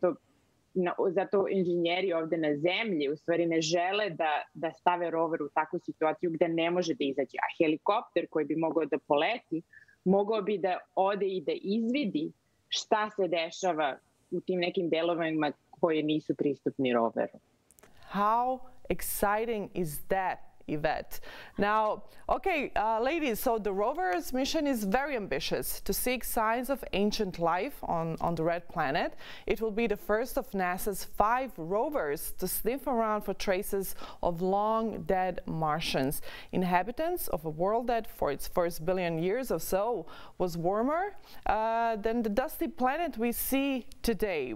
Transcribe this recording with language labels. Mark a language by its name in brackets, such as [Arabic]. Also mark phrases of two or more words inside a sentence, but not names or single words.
[Serbian] Zato inžinjeri ovde na zemlji u stvari ne žele da stave rover u takvu situaciju gde ne može da izađe. A helikopter koji bi mogao da poleti, mogao bi da ode i da izvidi šta se dešava u tim nekim delovima koje nisu pristupni roveru. [English] How exciting is that, Yvette? Now, okay, ladies, so the rover's mission is very ambitious, to seek signs of ancient life on the red planet. It will be the first of NASA's 5 rovers to sniff around for traces of long dead Martians, inhabitants of a world that for its first billion years or so was warmer than the dusty planet we see today.